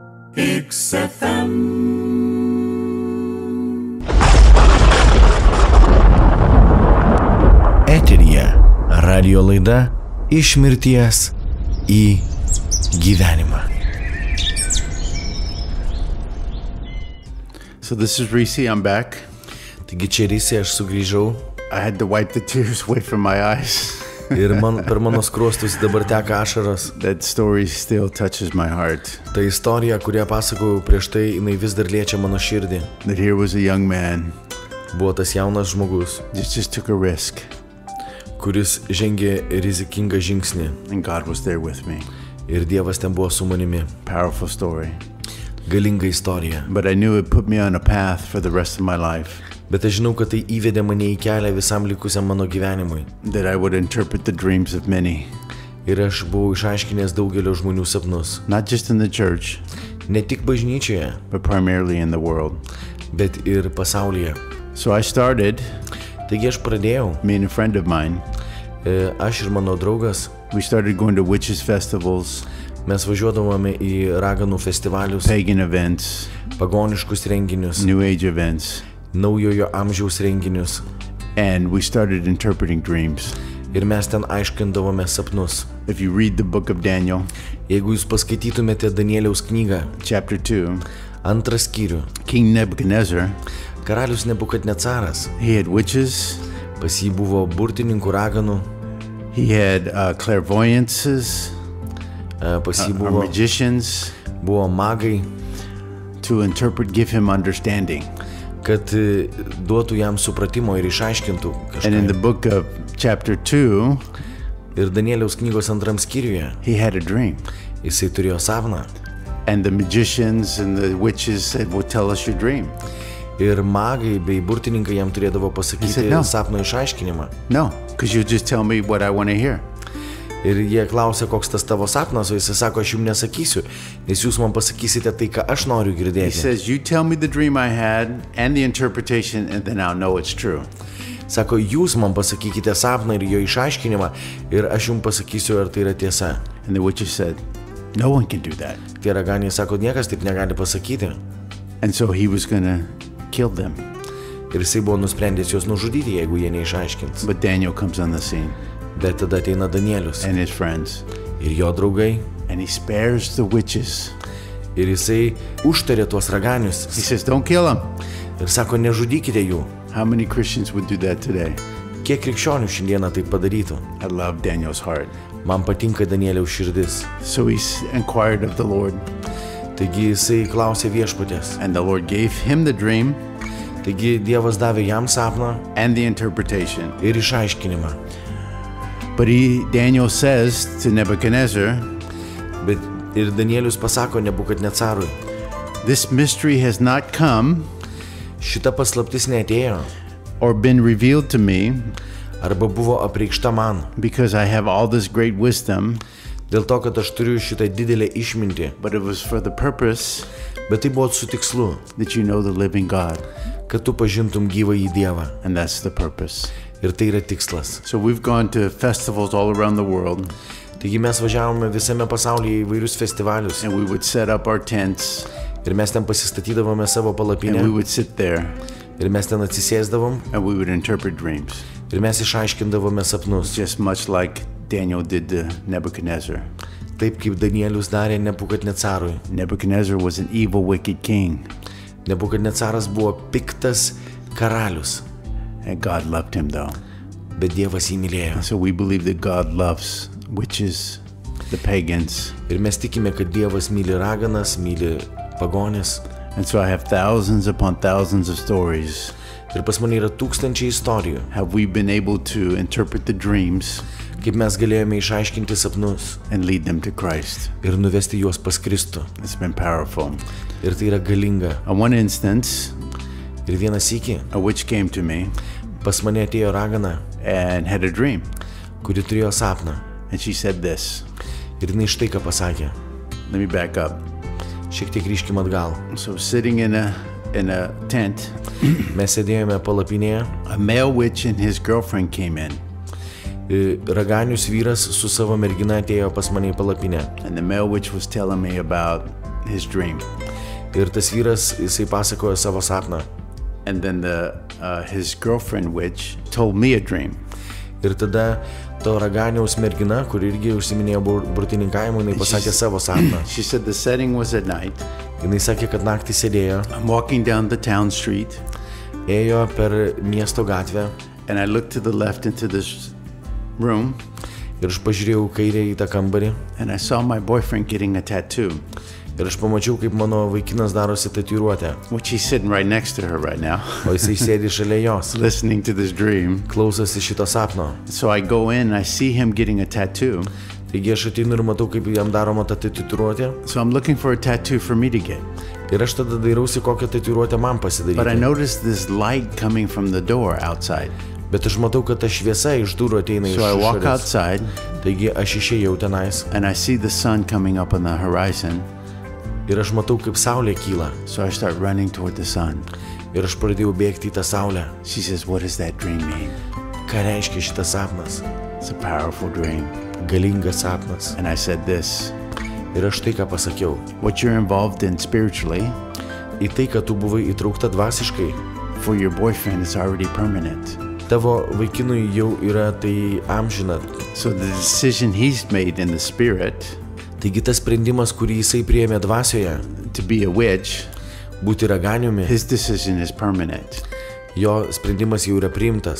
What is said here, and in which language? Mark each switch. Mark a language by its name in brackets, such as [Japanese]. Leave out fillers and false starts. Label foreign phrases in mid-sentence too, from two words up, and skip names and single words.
[Lithuanian] XFM. Eteryje radio laida iš mirties į gyvenimą. [English] So this is Recie, I'm back. [Lithuanian] Taigi čia Recie, aš sugrįžau. [English] I had to wipe the tears away from my eyes. [Lithuanian] Ir per mano skruostus dabar teka ašaros. [English] That story still touches my heart. [Lithuanian] Ta istorija, kurią pasakojau prieš tai, jinai vis dar liečia mano širdį. [English] That here was a young man. [Lithuanian] Buvo tas jaunas žmogus, [English] Just took a risk. [Lithuanian] kuris žengė rizikingą žingsnį. [English] And God was there with me. [Lithuanian] Ir Dievas ten buvo su manimi. [English] Powerful story. [Lithuanian] Galinga istorija. [English] But I knew it put me on a path for the rest of my life. [Lithuanian] Bet aš žinau, kad tai įvedė mane į kelią visam likusiam mano gyvenimui. [English] That I would interpret the dreams of many. [Lithuanian] Ir aš buvau išaiškinęs daugelio žmonių sapnus. [English] Not just in the church, [Lithuanian] Ne tik bažnyčioje, [English] but primarily in the world. [Lithuanian] bet ir pasaulyje. [English] So I started, [Lithuanian] Taigi aš pradėjau, [English] me and a friend of mine, [Lithuanian] aš ir mano draugas, [English] we started going to witches festivals, [Lithuanian] mes važiuodavome į raganų festivalius, [English] pagan events, [Lithuanian] pagoniškus renginius, [English] New Age events, [Lithuanian] naujojo amžiaus renginius. [English] and we started interpreting dreams. [Lithuanian] Ir mes ten aiškindavome sapnus. [English] If you read the book of Daniel, [Lithuanian] Jeigu jūs paskaitytumėte Danieliaus knygą, [English] chapter 2, [Lithuanian] 2 skyrių, [English] King Nebuchadnezzar, [Lithuanian] karalius Nebukadnecaras, [English] he had witches, [Lithuanian] pas jį buvo burtininkų raganų, [English] he had clairvoyances, [Lithuanian] pas jį buvo [English] magicians, [Lithuanian] magai, [English] to interpret, give him understanding. [Lithuanian] kad duotų jam supratimo ir išaiškintų [English] And in the [Lithuanian] kažką. [English] book of chapter 2, [Lithuanian] Ir Danieliaus knygos 2 skyriuje [English] he had a dream. [Lithuanian] jisai turėjo sapną. [English] And the magicians and the witches said, well, tell us your dream. [Lithuanian] Ir magai bei burtininkai jam turėdavo [English] He [Lithuanian] pasakyti [English] said no. [Lithuanian] sapno išaiškinimą. [English] No, because you just tell me what I want to hear. [Lithuanian] Ir jie klausė, koks tas tavo sapnas, o jisai sako, aš jums nesakysiu, nes jūs man pasakysite tai, ką aš noriu [English] He [Lithuanian] girdėti. [English] says, you tell me the dream I had and the interpretation, and then I'll know it's true. [Lithuanian] Sako, jūs man pasakykite sapną ir jo išaiškinimą ir aš jums pasakysiu, ar tai yra tiesa. [English] And the witches said, no one can do that. [Lithuanian] Tie raganiai sako, niekas taip negali pasakyti. [English] And so he was going to kill them. [Lithuanian] Ir jisai buvo nusprendęs juos nužudyti, jeigu jie neišaiškins. [English] But Daniel comes on the scene [Lithuanian] Bet tada ateina Danielius [English] and his friends, [Lithuanian] ir jo draugai [English] and he spares the witches. [Lithuanian] ir jisai užtarė tuos raganius [English] He says, don't kill them. [Lithuanian] ir sako, nežudykite jų. [English] How many Christians would do that today? [Lithuanian] Kiek krikščionių šiandieną tai padarytų? [English] I love Daniel's heart. [Lithuanian] Man patinka Danieliaus širdis. [English] So he inquired of the Lord, [Lithuanian] Taigi jisai klausė viešpatės. [English] and the Lord gave him the dream [Lithuanian] Taigi Dievas davė jam sapną [English] and the interpretation. [Lithuanian] ir išaiškinimą. [English] But Daniel says to Nebuchadnezzar, [Lithuanian] Bet ir Danielius pasako Nebukadnecarui, [English] this mystery has not come [Lithuanian] šita paslaptis neatėjo [English] or been revealed to me [Lithuanian] arba buvo apreikšta man [English] because I have all this great wisdom, [Lithuanian] dėl to, kad aš turiu šitą didelę išmintį, [English] but it was for the purpose [Lithuanian] bet tai buvo su tikslu, [English] that you know the living God. [Lithuanian] kad tu pažintum gyvąjį Dievą. [English] And that's the purpose. [Lithuanian] Ir tai yra tikslas. [English] So we've gone to festivals all around the world, [Lithuanian] Taigi mes važiavome visame pasaulyje į vairius festivalius [English] and we would set up our tents [Lithuanian] ir mes ten pasistatydavome savo [English] and we [Lithuanian] palapinę [English] would sit there [Lithuanian] ir mes ten atsisėsdavom [English] and we would interpret dreams, [Lithuanian] ir mes išaiškindavome sapnus. [English] just much like Daniel did to Nebuchadnezzar. [Lithuanian] Taip kaip Danielius darė Nebukadnecarui. [English] Nebuchadnezzar was an evil, wicked king, [Lithuanian] Nebukadnecaras buvo piktas karalius, [English] and God loved him though. [Lithuanian] bet Dievas jį mylėjo. [English] So we believe that God loves witches, the pagans. [Lithuanian] Ir mes tikime, kad Dievas myli raganas, myli pagonis. [English] And so I have thousands upon thousands of stories. [Lithuanian] Ir pas mane yra tūkstančiai istorijų, [English] Have we been able to interpret the dreams [Lithuanian] kaip mes galėjome išaiškinti sapnus [English] and lead them to Christ? [Lithuanian] ir nuvesti juos pas Kristų. [English] It's been powerful. [Lithuanian] Ir tai yra galinga. [English] On one instance, [Lithuanian] Ir vieną sykį [English] a witch came to me [Lithuanian] pas mane atėjo ragana, [English] and had a dream. [Lithuanian] kuri turėjo sapną. [English] And she said this. [Lithuanian] Ir jinai štai ką pasakė. [English] Let me back up. [Lithuanian] Šiek tiek grįžkim atgal. [English] So sitting in a tent, [Lithuanian] Mes sėdėjome palapinėje, [English] a male witch and his girlfriend came in. [Lithuanian] Raganius vyras su savo mergina atėjo pas mane į palapinę. [English] And the male witch was telling me about his dream. [Lithuanian] Ir tas vyras, jisai pasakojo savo sapną. [English] And then his girlfriend witch told me a dream. [Lithuanian] Ir tada to raganiaus mergina, kur irgi užsiminėjo burtininkavimu, jinai pasakė savo sapną. [English] She said the setting was at night. [Lithuanian] Jinai sakė, kad naktį sėdėjo. [English] I'm walking down the town street. [Lithuanian] Ėjo per miesto gatvę. [English] And I looked to the left into this room. [Lithuanian] Ir aš pažiūrėjau kairę į tą kambarį. [English] And I saw my boyfriend getting a tattoo. [Lithuanian] Ir aš pamačiau, kaip mano vaikinas darosi tatuiruotę. [English] Which he's sitting right next to her right now. [Lithuanian] O jisai sėdi šalia jos. [English] Listening to this dream. [Lithuanian] Klausosi šito sapno. [English] So I go in and I see him getting a tattoo. [Lithuanian] Taigi aš ateinu ir matau, kaip jam daroma ta tatuiruotė. [English] So I'm looking for a tattoo for me to get. [Lithuanian] Ir aš tada dairausi, kokią tatuiruotę man pasidaryti. [English] But I noticed this light coming from the door outside. [Lithuanian] Bet aš matau, kad ta šviesa iš durų ateina iš [English] So I walk [Lithuanian] išorės. [English] outside. [Lithuanian] Taigi aš išėjau tenais. [English] And I see the sun coming up on the horizon. [Lithuanian] Ir aš matau, kaip saulė kyla. [English] So I start running toward the sun. [Lithuanian] Ir aš pradėjau bėgti į tą saulę. [English] She says, what does that dream mean? [Lithuanian] Ką reiškia šitas sapnas? [English] It's a powerful dream. [Lithuanian] Galingas sapnas. [English] And I said this. [Lithuanian] Ir aš tai, ką pasakiau. [English] What you're involved in spiritually, [Lithuanian] Į tai, kad tu buvai įtraukta dvasiškai, [English] for your boyfriend is already permanent. [Lithuanian] tavo vaikinui jau yra tai amžina. [English] So the decision he's made in the spirit [Lithuanian] Taigi tas sprendimas, kurį jisai priėmė dvasioje, [English] to be a witch, [Lithuanian] būti raganiumi, [English] his decision is permanent. [Lithuanian] jo sprendimas jau yra priimtas,